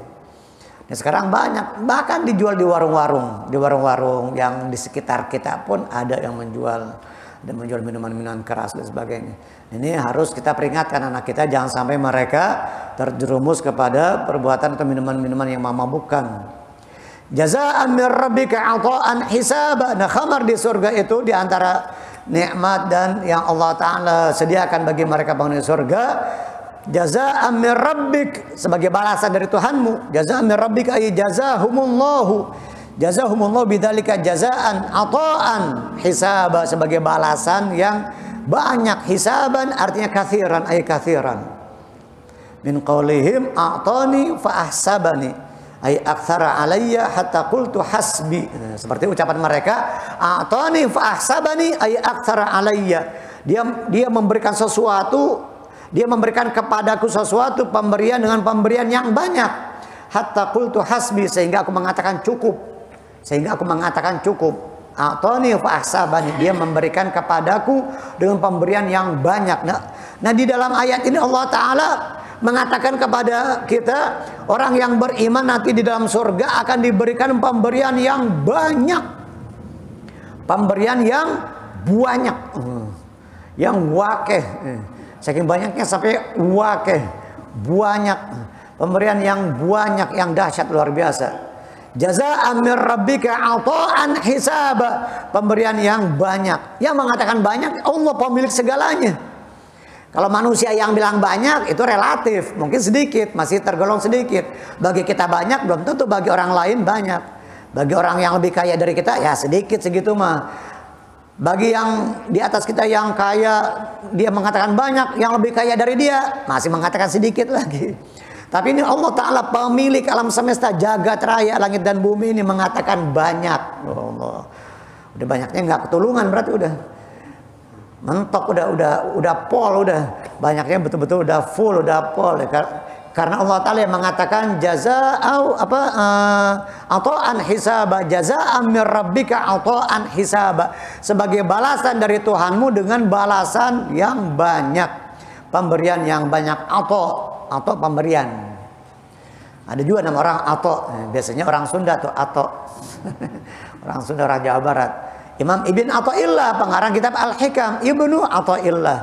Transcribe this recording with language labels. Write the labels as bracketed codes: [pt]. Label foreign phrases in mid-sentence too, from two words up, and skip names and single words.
[id] Nah, sekarang banyak, bahkan dijual di warung-warung yang di sekitar kita pun ada yang menjual minuman-minuman keras dan sebagainya. Ini harus kita peringatkan anak kita jangan sampai mereka terjerumus kepada perbuatan atau minuman-minuman yang memabukkan. [ar] جزاء من ربك عطاء حسابا. [id] Nah, khamar di surga itu di antara nikmat dan yang Allah Ta'ala sediakan bagi mereka penghuni surga. [ar] جزاء من ربك, [id] sebagai balasan dari Tuhanmu. [ar] جزاء من ربك أي جزاهم الله بذلك جزاء عطاء حسابا, [id] sebagai balasan yang banyak. [ar] Hisaban artinya كثيرا، أي كثيرا. من قولهم أعطاني فأحسبني أي أكثر علي حتى قلت حسبي. [id] Seperti ucapan mereka, [ar] أعطاني فأحسبني أي أكثر علي. [id] Dia memberikan sesuatu, dia memberikan kepadaku sesuatu, pemberian dengan pemberian yang banyak. [ar] حتى قلت حسبي, [id] sehingga aku mengatakan cukup. [ar] أعطاني فأحسبني, [id] dia memberikan kepadaku dengan pemberian yang banyak. Nah, di dalam ayat ini Allah Ta'ala mengatakan kepada kita, orang yang beriman nanti di dalam surga akan diberikan pemberian yang banyak. Pemberian yang banyak. Yang wakeh. Saking banyaknya sampai wakeh, banyak, pemberian yang banyak, yang dahsyat luar biasa. [ar] جزاء من ربك عطاء حسابا. [id] Pemberian yang banyak. Yang mengatakan banyak, Allah pemilik segalanya. Kalau manusia yang bilang banyak itu relatif, mungkin sedikit, masih tergolong sedikit. Bagi kita banyak, belum tentu bagi orang lain banyak. Bagi orang yang lebih kaya dari kita, ya sedikit segitu mah. Bagi yang di atas kita yang kaya, dia mengatakan banyak, yang lebih kaya dari dia masih mengatakan sedikit lagi. Tapi ini Allah Ta'ala pemilik alam semesta, jagat raya, langit dan bumi ini mengatakan banyak. Oh Allah. Udah banyaknya nggak ketulungan berarti udah. Mentok udah pol udah. Banyaknya betul-betul udah full, udah pol. Karena Allah Ta'ala yang mengatakan [ar] جزاء عطاء حسابا، جزاء من ربك عطاء حسابا. [id] Sebagai balasan dari Tuhanmu dengan balasan yang banyak. Pemberian yang banyak. Atau pemberian. Ada juga nama orang Ato. Biasanya orang Sunda tuh Ato. Orang Sunda, orang Jawa Barat. Imam Ibn Athaillah, pengarang kitab Al-Hikam, Ibnu Athaillah.